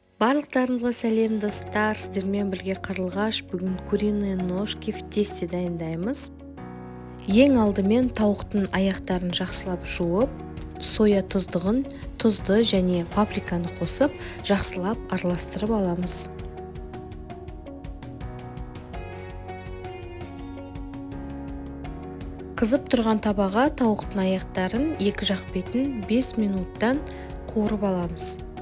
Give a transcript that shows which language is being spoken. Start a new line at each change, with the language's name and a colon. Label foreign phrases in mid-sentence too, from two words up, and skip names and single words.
Kazakh: Барлықтарыңызға сәлем достар, сіздермен бірге қарлығаш. Бүгін
Russian: куриные ножки в тесте
Kazakh: дайындаймыз. Ең алдымен тауықтың аяқтарын жақсылап жуып, соя тұздығын, тұзды және паприканы қосып, жақсылап араластырып аламыз. Қызып тұрған табаға тауықтың аяқтарын екі жақ бетін 5 минуттан қуырып аламыз.